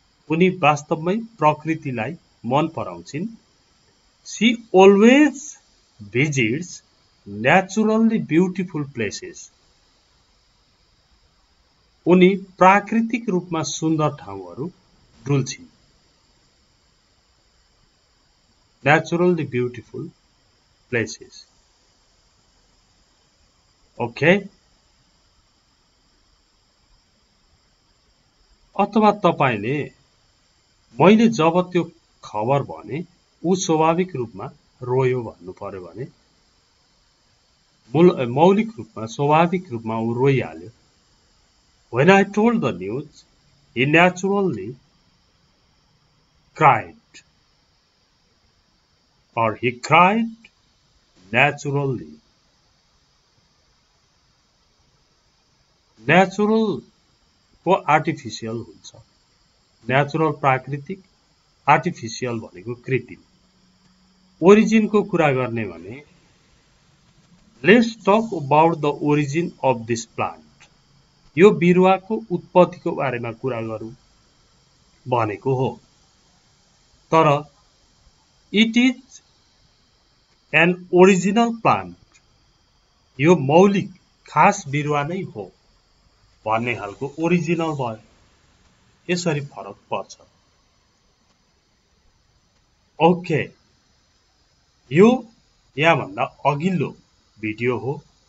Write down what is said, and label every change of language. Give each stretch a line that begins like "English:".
Nepali: उनी वास्तवमै प्रकृतिलाई मन पराउँछिन्।
English: She always visits naturally beautiful places.
Nepali: उनी प्राकृतिक रूपमा सुन्दर ठाउँहरू डुल्छिन्।
English: Naturally beautiful places. Okay?
Nepali: अथवा तपाईले मैले जब त्यो खबर भने ऊ स्वाभाविक रूपमा रोयो भन्नु पर्यो भने मौलिक रूपमा स्वाभाविक रूपमा ऊ रोइहाल्यो।
English: When I told the news, he naturally cried. Or he cried naturally.
Nepali: Natural को आर्टिफिशियल हुन्छ। नेचुरल प्राकृतिक, आर्टिफिशियल भनेको कृत्रिम। ओरिजिन को कुरा गर्ने भने
English: Let's talk about the origin of this plant.
Nepali: यो बिरुवाको उत्पत्तिको बारेमा कुरा गरौँ भनेको हो।
English: तर it is an original plant.
Nepali: यो मौलिक खास बिरुवा नै हो भन्ने खालको ओरिजिनल भयो। यसरी फरक पर्छ। ओके, यो यहाँ भन्दा अघिल्लो भिडियो हो।